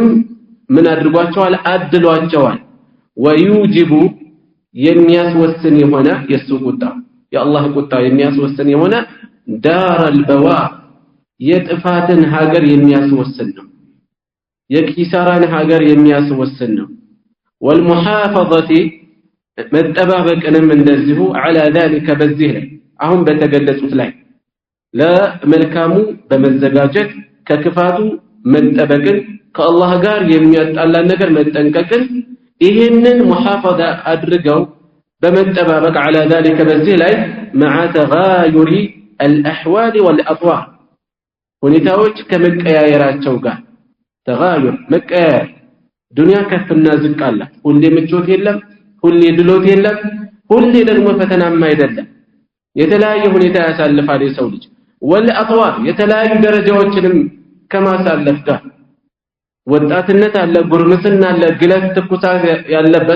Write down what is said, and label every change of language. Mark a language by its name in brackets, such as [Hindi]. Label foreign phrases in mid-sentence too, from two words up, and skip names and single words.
[Amharic] ምን አድርጓቸዋል አድሏቸዋል ويوجب የሚያስወስን የሆነ የሱ ቁጣ የአላህ ቁጣ የሚያስወስን የሆነ [Arabic] دار البوار [Amharic] የጥፋትን ሀገር የሚያስወስን ነው የኪሳራን ሀገር የሚያስወስን ነው والمحافظه መጠባበቅንም እንደዚሁ [Arabic] على ذلك [Amharic] በዚህ ላይ አሁን በተገለጹት ላይ ለመልካሙ በመዘጋጀት ከክፋቱ መጠበቅን ከአላህ ጋር የሚያጣላን ነገር መጠንቀቅን ይሄንን ሙሐፈዛ አድርገው በመጠባበቅ [Arabic] على ذلك [Amharic] በዚህ ላይ [Arabic] مع تغاير الاحوال والاطوار [Amharic] ሁኔታዎች ከመቀያየራቸው ጋር ተጋዩር መቀያየር ዱንያ ከፍና ዝቅ አለ ሁሌ ምቾት የለም ሁሌ ድሎት የለም ሁሌ ደግሞ ፈተናም አይደለም የተለያየ ሁኔታ ያሳልፋል የሰው ልጅ ወልአጥዋር የተለያዩ ደረጃዎችንም ከማሳለፍ ጋር ወጣትነት አለ ጉርምስና አለ ግለት ትኩሳት ያለበት